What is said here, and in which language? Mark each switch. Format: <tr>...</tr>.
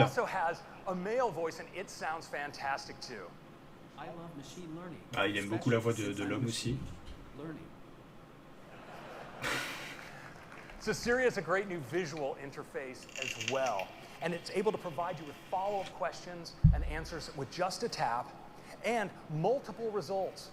<en>also has a male voice, and it sounds fantastic too. I love machine learning.</en> <fr>Ah, il aime beaucoup la voix de l'homme aussi.</fr> <en>Learning. So Siri has a great new visual interface as well, and it's able to provide you with follow-up questions and answers with just a tap, and multiple results.</en>